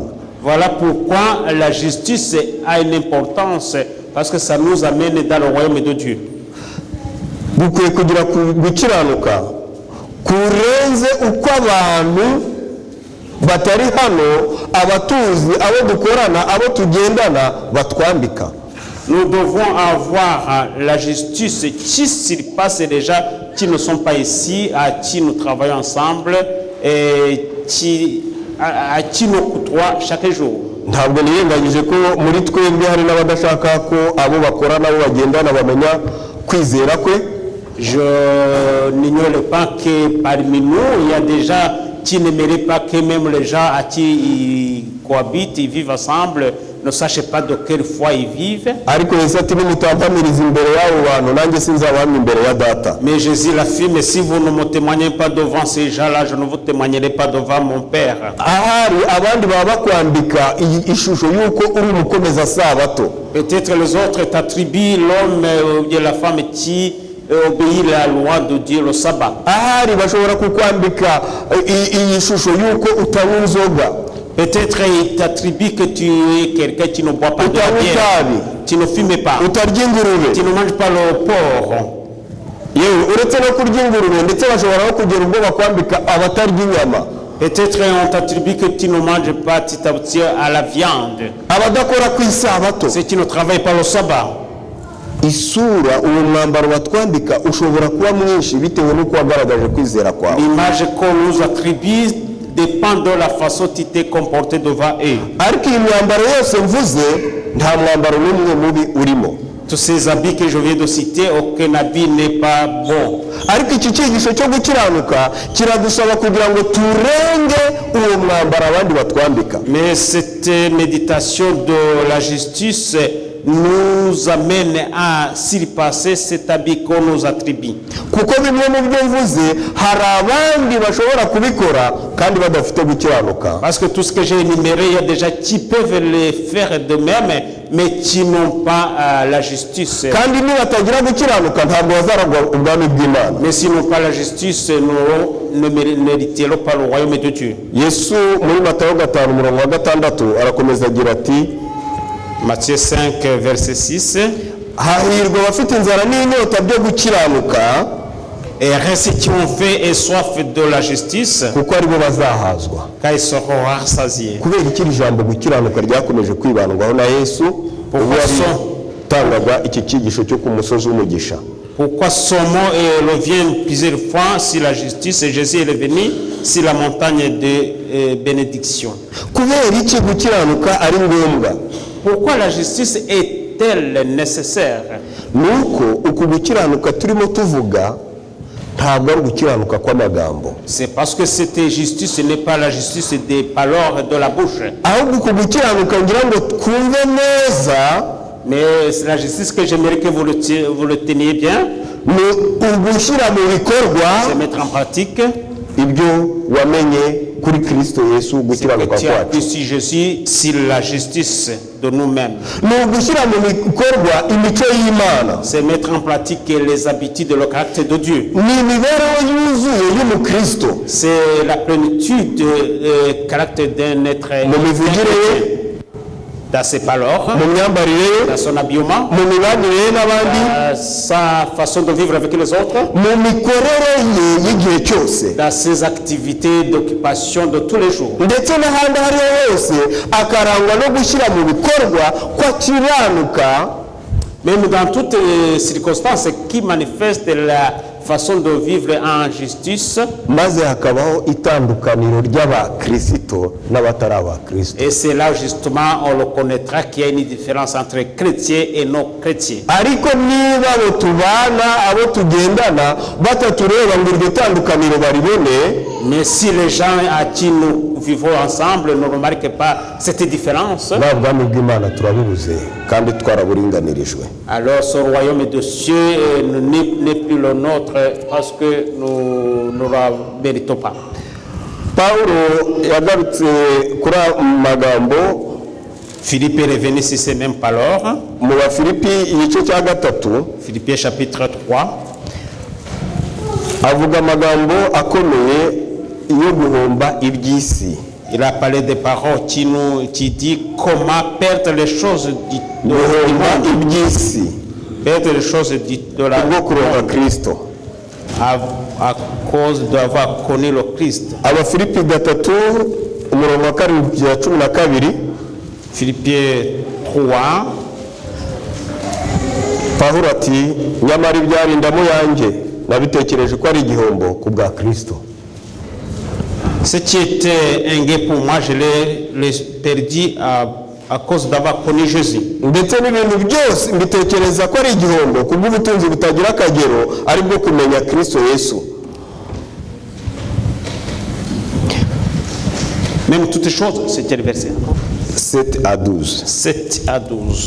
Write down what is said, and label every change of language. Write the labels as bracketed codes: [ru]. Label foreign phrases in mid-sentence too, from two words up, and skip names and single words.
[fr] Voilà pourquoi la justice a une importance, parce que ça nous amène dans le royaume de Dieu. [rw] Bukwiye kugira gukiranuka kurenze uko abantu batari hano, abatuzi, abo dukorana, abo tugendana batwambika. [fr] Nous devons avoir la justice qui surpasse les gens qui ne sont pas ici, à qui nous travaillons ensemble et à qui nous côtoient chaque jour. [rw] Ntabwo niyenganyije ko muri twebwe hari n'abadashaka ko abo bakora nabo bagendana bamenya kwizera kwe. [fr] Je n'ignore pas que parmi nous, il y a des gens qui n'aimeraient pas que même les gens à qui ils cohabitent, ils vivent ensemble, ne sachent pas de quelle foi ils vivent. [rw] ariko Yesu ati nimutampamiriza imbere y'abo bantu nanjye sinzabahamya imbere ya data. [fr] Mais Jésus l'affirme, si vous ne me témoignez pas devant ces gens-là, je ne vous témoignerai pas devant mon Père. [rw] ahari abandi baba bakwambika ishusho y'uko uri umukomeza sabato. [fr] Peut-être les autres t'attribuent l'homme ou la femme qui obéit à la loi de Dieu, le sabbat. [rw] ahari bashobora kukwambika iyi shusho y'uko utanywa inzoga, [fr] Peut-être il t'attribue que tu es quelqu'un qui ne boit pas de la [rw] utanywa [fr] bière, [rw] itabi, [fr] tu ne fumes pas, [rw] utarya ingurube. [fr] tu ne manges pas le porc. [rw] yewe uretse no kurya ingurube ndetse bashobora no kugera ubwo bakwambika abatarya inyama, [fr] Peut-être on t'attribue que tu ne manges pas, tu t'abstiens à la viande. [rw] abadakora ku isabato. [fr] Si tu ne travailles pas le sabbat. [rw] isura uwo mwambaro batwambika ushobora kuba mwinshi bitewe n'uko wagaragaje kwizera kwawe. [fr] L'image qu'on nous attribue dépend de la façon dont tu t'es comporté devant eux. [rw] ariko iyi myambaro yose mvuze nta mwambaro n'umwe mubi urimo. [fr] Tous ces habits que je viens de citer, aucun habit n'est pas bon. [rw] ariko iki cyigisho cyo gukiranuka kiradusaba kugira ngo turenge uwo mwambaro abandi batwambika. [fr] Mais cette méditation de la justice nous amène à surpasser cet habit qu'on nous attribue. [rw] kuko bimwe mu byo mvuze hari abandi bashobora kubikora kandi badafite gukiranuka. [fr] Parce que tout ce que j'ai énuméré, il y a déjà qui peuvent le faire de même, mais qui n'ont pas la justice. [rw] kandi nibatagira gukiranuka ntabwo bazaragwa ubwami bw'Imana. [fr] Mais s'ils n'ont pas la justice, nous ne mériterons pas le royaume de Dieu. [rw] Yesu muri Matayo 5:6 arakomeza agira ati, [fr] Matthieu 5, verset 6. [rw] hahirwa abafite inzara n'inyota byo gukiranuka, [fr] Et ceux qui ont faim et soif de la justice, [rw] kuko aribo bazahazwa. [fr] car ils seront rassasiés. [rw] kubera iki iri jambo gukiranuka ryakomeje kwibandwaho na Yesu ubwo yatangaga iki cyigisho cyo ku musozi w'umugisha. [fr] Pourquoi son mot revient plusieurs fois sur la justice et Jésus est venu sur la montagne de bénédiction? [rw] kubera iki gukiranuka ari ngombwa? [fr] Pourquoi la justice est-elle nécessaire? [rw] nuko uku gukiranuka turimo tuvuga ntabwo ari gukiranuka kw'amagambo, [fr] C'est parce que cette justice ce n'est pas la justice des paroles de la bouche, [rw] ahubwo uku gukiranuka ngira ngo twumve neza [fr] mais c'est la justice que j'aimerais que vous le teniez bien, [rw] ni ugushyira mu bikorwa [fr] c'est mettre en pratique [rw] ibyo wamenye kuri Kristo Yesu [fr] que [rw] gukiranuka [fr] tu as [rw] kwacu. [fr] appris sur Jésus, sur la justice de nous-mêmes. [rw] ni ugushyira mu bikorwa imico y'Imana, [fr] C'est mettre en pratique les habitudes de le caractère de Dieu. [rw] ni imibereho yuzuye y'umukristo [fr] C'est la plénitude du caractère d'un être [rw] mu mivugire ye, [fr] dans ses paroles, [rw] mu myambarire ye, [fr] dans son habillement, [rw] mu mibanire ye n'abandi, [fr] dans sa façon de vivre avec les autres, [rw] mu mikorere ye y'igihe cyose, [fr] dans ses activités d'occupation de tous les jours. [rw] ndetse n'ahandi aho ariho hose akarangwa no gushyira mu bikorwa ko akiranuka, [fr] Même dans toutes les circonstances qui manifestent la façon de vivre en justice, [rw] maze hakabaho itandukaniro ry'abakristo n'abatari abakristo. [fr] et c'est là justement on le connaîtra qu'il y a une différence entre chrétiens et non chrétiens. [rw] ariko niba abo tubana abo tugendana batatureba ngo iryo tandukaniro baribone, [fr] Mais si les gens à qui nous vivons ensemble ne remarquent pas cette différence, [rw] nta bwami bw'Imana turabubuze kandi twaraburinganirijwe. [fr] alors ce royaume de Dieu n'est plus le nôtre parce que nous ne le méritons pas. [rw] Pawulo yagarutse kuri magambo [fr] Philippe est revenu sur ces mêmes paroles. [rw] mu Bafilipi igice cya 3, [fr] Philippiens chapitre 3. [rw] avuga amagambo akomeye yo guhomba iby'isi. [fr] Il a parlé des paroles qui dit comment perdre les choses du [rw] guhomba [fr] monde, [rw] iby'isi [fr] perdre les choses de la [rw] kubwo kuronka Kristo. [fr] à cause d'avoir connu le Christ. [rw] Abafilipi 3 umurongo wa 7-12, [fr] Philippiens 3. [rw] Pawulo ati nyamara ibyari indamo yanjye nabitekereje ko ari igihombo ku bwa Kristo. [fr] Ce qui était un gain pour moi, je l'ai perdu à cause d'avoir connu Jésus. [rw] ndetse n'ibintu byose mbitekereza ko ari igihombo ku bw'ubutunzi butagira akagero ari bwo kumenya Kristo Yesu. [fr] Même toutes choses, c'était le verset. 7 à 12. 7 à 12.